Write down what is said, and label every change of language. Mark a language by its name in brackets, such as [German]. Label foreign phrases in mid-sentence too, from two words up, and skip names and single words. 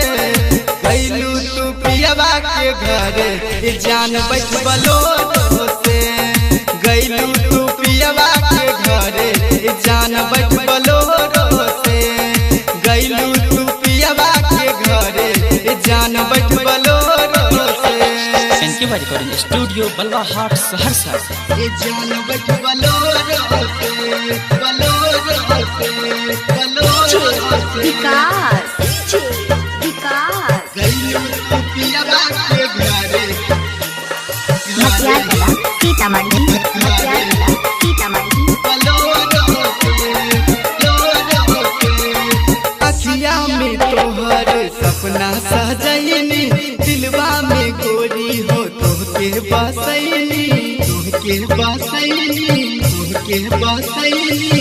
[Maithili] कैलू तू पियबा के घरे ए जान बचबलो से, गैलू तू पियबा के घरे ए जान बचबलो से, गैलू तू पियबा के घरे ए जान बचबलो से। [English] thank you very much. [Maithili] स्टूडियो बलवा हाट सहरसा। ए जान बचबलो से, बलो से, बलो से। गैलू तू पियबा के घरे अखिया में तोहर सपना सजैनी, दिलवा में गोरी हो तोहके बसैनी, तोहके बसैनी, तोहके बसैनी।